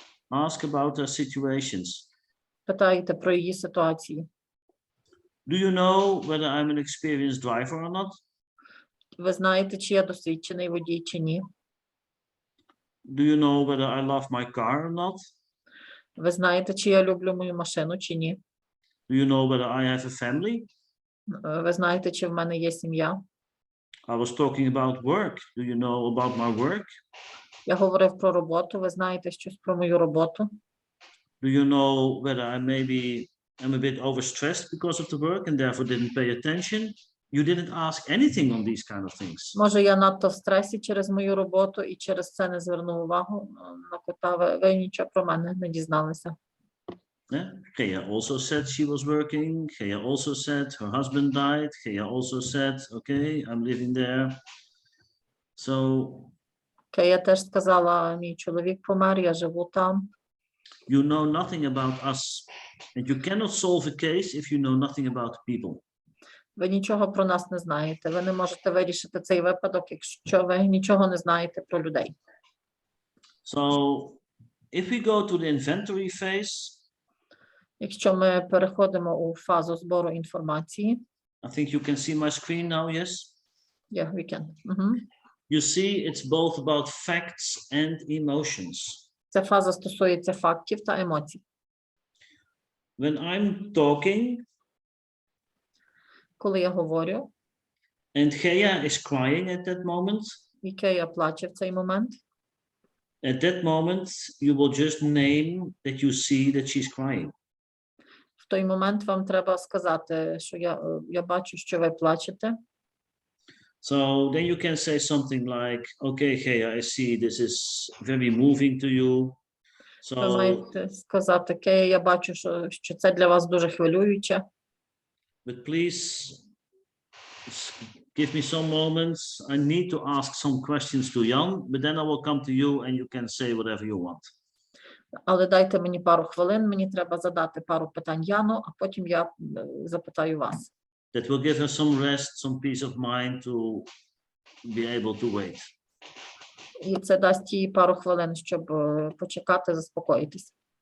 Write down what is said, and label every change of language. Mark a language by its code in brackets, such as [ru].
[en] Ask about their situations. [uk] Питайте про її ситуації. [en] Do you know whether I'm an experienced driver or not? [uk] Ви знаєте, чи я досвідчений водій, чи ні? [en] Do you know whether I love my car or not? [uk] Ви знаєте, чи я люблю мою машину, чи ні? [en] Do you know whether I have a family? [uk] Ви знаєте, чи в мене є сім'я? [en] I was talking about work. Do you know about my work? [uk] Я говорив про роботу. Ви знаєте щось про мою роботу? [en] Do you know whether I'm a bit overstressed because of the work and therefore didn't pay attention? You didn't ask anything on these kind of things. [uk] Може, я надто в стресі через мою роботу і через це не звернув увагу на кота. Ви нічого про мене не дізналися. [en] Yeah. Kea also said she was working. Kea also said her husband died. Kea also said, okay, I'm living there. So [uk] Кея теж сказала, мій чоловік помер, я живу там. [en] you know nothing about us. And you cannot solve a case if you know nothing about people. [uk] Ви нічого про нас не знаєте. Ви не можете вирішити цей випадок, якщо ви нічого не знаєте про людей. [en] So if we go to the inventory phase, [uk] Якщо ми переходимо у фазу збору інформації, [en] I think you can see my screen now, yes? yeah, we can. You see, it's both about facts and emotions. [uk] Ця фаза стосується фактів та емоцій. [en] When I'm talking [uk] Коли я говорю, [en] and Gea is crying at that moment, [uk] і Кея плаче в цей момент, [en] at that moment, you will just name that you see that she's crying. [uk] в той момент вам треба сказати, що я бачу, що ви плачете. [en] So then you can say something like, okay, Gea, I see this is very moving to you. [uk] Ви [en] So, [uk] маєте сказати, Кея, я бачу, що це для вас дуже хвилююче. [en] but please give me some moments. I need to ask some questions to Jan, but then I will come to you and you can say whatever you want. [uk] Але дайте мені пару хвилин, мені треба задати пару питань Яну, а потім я запитаю вас. [en] That will give her some rest, some peace of mind to be able to wait. [uk] І це дасть їй пару хвилин, щоб почекати, заспокоїтись.